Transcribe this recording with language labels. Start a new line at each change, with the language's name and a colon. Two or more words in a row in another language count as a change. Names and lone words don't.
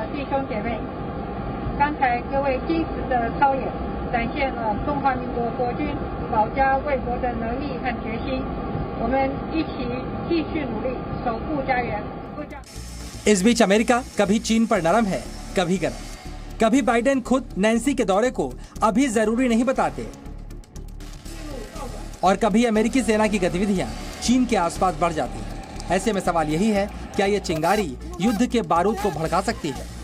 Chinese: 兄姐妹，刚才各位精实的操演，展现了中华民国国军保家卫国的能力和决心。我们一起继续努力，守护家园。
Hindi: इस बीच अमेरिका कभी चीन पर नरम है, कभी गरम। कभी बाइडेन खुद नैन्सी के दौरे को अभी जरूरी नहीं बताते और कभी अमेरिकी सेना की गतिविधियां चीन के आसपास बढ़ जाती हैं। ऐसे में सवाल यही है, क्या ये चिंगारी युद्ध के बारूद को भड़का सकती है?